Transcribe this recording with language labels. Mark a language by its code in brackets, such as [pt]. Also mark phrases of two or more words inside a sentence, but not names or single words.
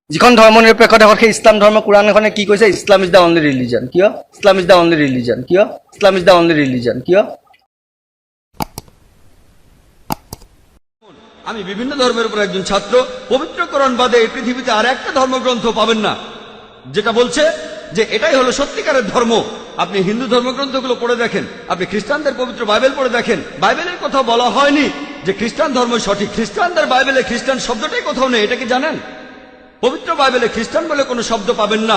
[as] যিখন ধৰ্মনিৰপেক্ষ দেশত সেই ইছলাম ধৰ্ম কোৰাণখনে কি কৈছে? [en] Islam is the only religion. কিয়? Islam is the only religion. কিয়? Islam is the only religion. কিয়? [bn] আমি বিভিন্ন ধর্মের উপর একজন ছাত্র। পবিত্র কোরআন বাদে এই পৃথিবীতে আর একটা ধর্মগ্রন্থ পাবেন না যেটা বলছে যে এটাই হলো সত্যিকারের ধর্ম। আপনি হিন্দু ধর্মগ্রন্থগুলো পড়ে দেখেন, আপনি খ্রিস্টানদের পবিত্র বাইবেল পড়ে দেখেন, বাইবেলের কথা বলা হয়নি যে খ্রিস্টান ধর্ম সঠিক। খ্রিস্টানদের বাইবেলে খ্রিস্টান শব্দটাই কোথাও নেই, এটা কি জানেন? পবিত্র বাইবেলে খ্রিস্টান বলে কোনো শব্দ পাবেন না।